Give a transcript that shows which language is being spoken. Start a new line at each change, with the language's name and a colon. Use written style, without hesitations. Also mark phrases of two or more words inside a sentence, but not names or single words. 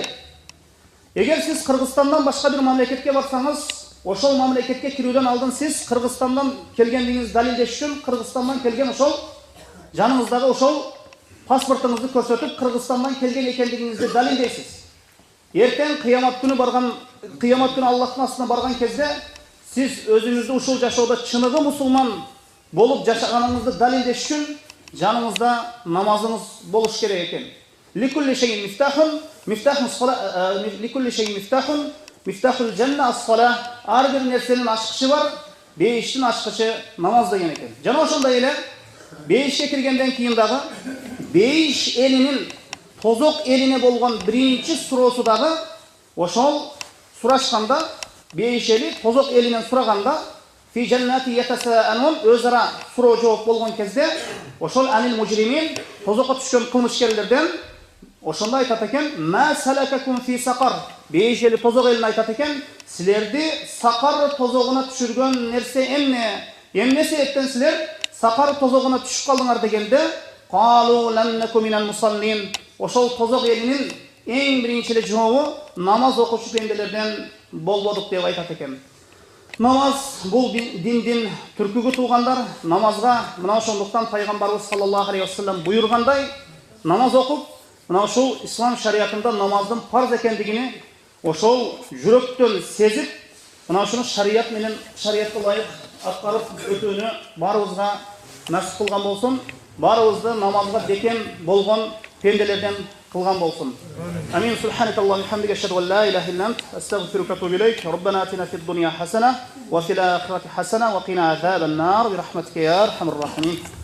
Kyrgyz: Эгер сиз Кыргызстандан башка бир мамлекетке барсаңыз, ошол мамлекетке кирүүдөн алдын сиз Кыргызстандан келгендигиңизди далилдеш үчүн Кыргызстандан келген ошол жаныңыздагы ошол паспортуңузду көрсөтүп, Кыргызстандан келген экендигиңизди далилдейсиз. Эртең кыямат күнү Аллахтын астына барган кезде сиз өзүңүздү ушул жашоодо чыныгы мусулман болуп жашаганыңызды далилдеш үчүн жаныңызда намазыңыз болуш керек экен.
Arabic: لكل شيء مفتاح، لكل شيء مفتاح، مفتاح الجنة الصلاة.
Kyrgyz: Ар бир нерсенин ачкычы бар, бейиштин ачкычы намаз деген экен. Жана ошондой эле бейишке киргенден кийин дагы бейиш элинин тозок элине болгон биринчи суроосу дагы ошол сурашканда, бейиш эли тозок элинен сураганда,
Arabic: في جنات يتساءلون,
Kyrgyz: өзара суроо жооп болгон кезде ошол
Arabic: عن المجرمين,
Kyrgyz: тозокко түшкөн кылмышкерлерден ошондо айтат экен:
Arabic: ما سلككم في سقر.
Kyrgyz: Бейиш эли тозок элине айтат экен: силерди сакар тозогуна түшүргөн нерсе эмне? Эмне себептен силер сакар тозогуна түшүп калдыңар дегенде,
Arabic: قالوا لم نك من المصلين.
Kyrgyz: Ошол тозок элинин эң биринчи эле жообу намаз окуучу пенделерден болбодук деп айтат экен. Намаз бул диндин түркүгү туугандар. Намазга мына ошондуктан пайгамбарыбыз
Arabic: صلى الله عليه وسلم
Kyrgyz: буйргандай намаз окуп, мына ошол ислам шариятында намаздын парз экендигини ошол жүрөктөн сезип, мына ошону шарият менен шариятка ылайык аткарып өтүүнү баарыбызга насип кылган болсун. Баарыбызды намазга бекем болгон пенделерден кылган болсун. Амин.
Arabic: سبحانك اللهم وبحمدك، أشهد أن لا إله إلا أنت، أستغفرك وأتوب إليك. ربنا آتنا في الدنيا حسنة وفي الآخرة حسنة وقنا عذاب النار برحمتك يا أرحم الراحمين.